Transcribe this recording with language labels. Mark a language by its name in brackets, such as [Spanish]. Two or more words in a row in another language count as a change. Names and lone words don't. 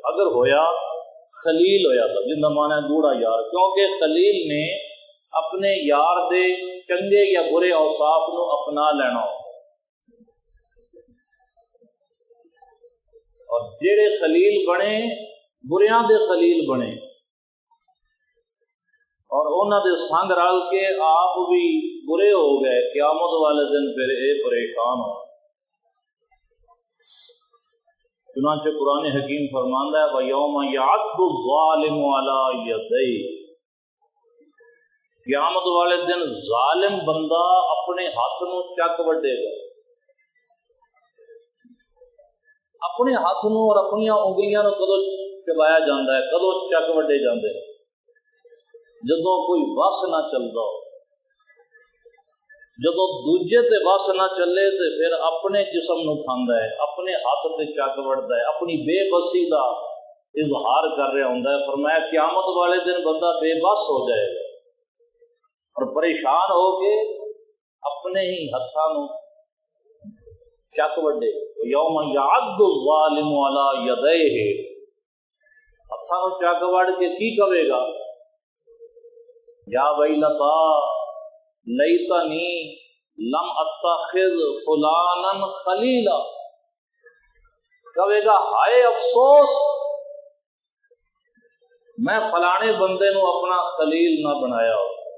[Punjabi] اگر ہویا خلیل ہویا تھا، جن کا معنی ہے گوڑا یار، کیونکہ خلیل نے اپنے یار دے چنگے یا برے اوصاف نو اپنا لینا ہو، اور جڑے خلیل بنے بریاں دے خلیل بنے اور انہاں دے سنگ رل کے آپ بھی برے ہو گئے، قیامت والے دن پھر اے پریشان ہو۔ چنانچہ قرآن حکیم فرماندا ہے [Arabic] وَيَوْمَ يَعَضُّ الظَّالِمُ عَلَىٰ يَدَيْهِ، [Punjabi] قیامت والے دن ظالم بندہ اپنے ہاتھ نو چک وڈے گا، اپنے ہاتھ نو اور اپنی انگلیاں نو کدو چبایا جاتا ہے، کدو چک وڈے جاندے ہیں؟ جدوں کوئی وس نہ چلتا ہو، جدو دوجے تے وس نہ چلے تے پھر اپنے جسم نو کھاندا ہے، اپنے ہاتھ تے چک وڑدا ہے، اپنی بے بسی دا اظہار کر رہا ہوندا ہے۔ فرمایا قیامت والے دن بندہ بے بس ہو جائے گا اور پریشان ہو کے اپنے ہی ہتھاں نو چک وڈے۔ [Arabic] یوم یعض الظالم علی یدیہ، [Punjabi] ہتھاں نو چک وڑ کے کی کہے گا؟ [Arabic] یا ویلتا لیتنی لم اتخذ فلانا خلیلا، [Punjabi] کہے گا ہائے افسوس میں فلانے بندے نو اپنا خلیل نہ بنایا ہو۔